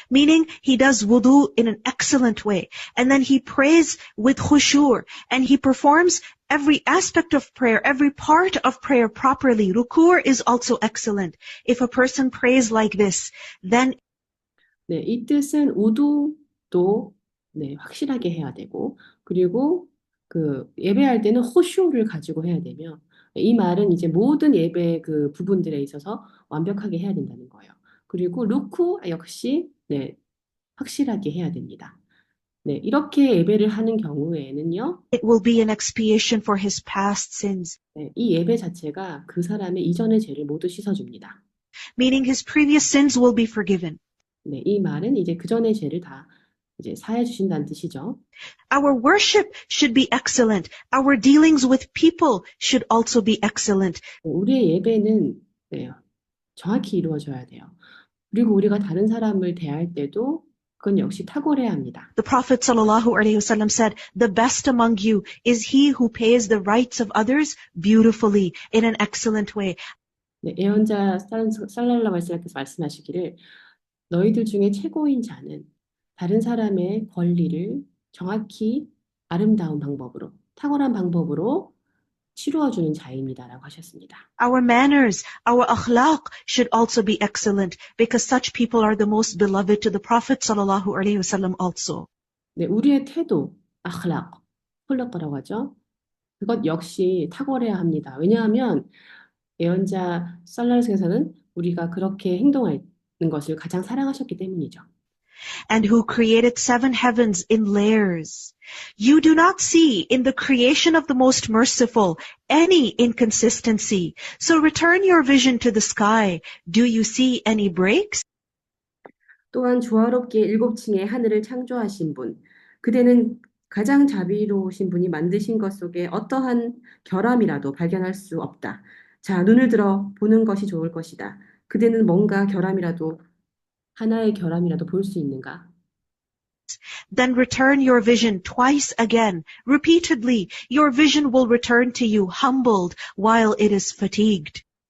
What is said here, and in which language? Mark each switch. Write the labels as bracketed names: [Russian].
[English] Meaning he does wudu in an excellent way. And then he prays with khushu' and he performs every aspect of prayer, every part of prayer properly. Ruku' is also excellent. If a person prays like this, then [Korean] 네, 이 뜻은 우두도 네, 확실하게 해야 되고 그리고 그 예배할 때는 호슈를 가지고 해야 되며 이 말은 이제 모든 예배 그 부분들에 있어서 완벽하게 해야 된다는 거예요. 그리고 루쿠 역시 네, 확실하게 해야 됩니다. 네, 이렇게 예배를 하는 경우에는요. [English] it will be an expiation for his past sins. [Korean] 네, 이 예배 자체가 그 사람의 이전의 죄를 모두 씻어줍니다. [English] Meaning his previous sins will be forgiven. [Korean] 네, 이 말은 이제 그 전의 죄를 다 이제 사해 주신다는 뜻이죠. [English] Our worship should be excellent. Our dealings with people should also be excellent. [Korean] 우리의 예배는 네, 정확히 이루어져야 돼요. 그리고 우리가 다른 사람을 대할 때도 그건 역시 탁월해야 합니다. [English] The Prophet ﷺ said, "The best among you is he who pays the rights of others beautifully, in an excellent way." [Korean] 네, 예언자 살랄라 말씀께서 말씀하시기를 너희들 중에 최고인 자는 다른 사람의 권리를 정확히 아름다운 방법으로, 탁월한 방법으로 치루어주는 자입니다라고 하셨습니다. [English] Our manners, our akhlaq should also be excellent because such people are the most beloved to the Prophet ﷺ also. [Korean] 네, 우리의 태도, 아클락, 훌럭거라고 하죠. 그것 역시 탁월해야 합니다. 왜냐하면 예언자 살랄스에서는 우리가 그렇게 행동하는 것을 가장 사랑하셨기 때문이죠. [English] And who created 7 heavens in layers. You do not see in the creation of the most merciful any inconsistency. So return your vision to the sky. Do you see any breaks? [Korean] 또한 조화롭게 7층의 하늘을 창조하신 분, 그대는 가장 자비로우신 분이 만드신 것 속에 어떠한 결함이라도 발견할 수 없다. 자, 눈을 들어 보는 것이 좋을 것이다. 그대는 뭔가 하나의 결함이라도 볼 수 있는가? [English] Then return your vision twice again. Repeatedly, your vision will return to you humbled while it is fatigued.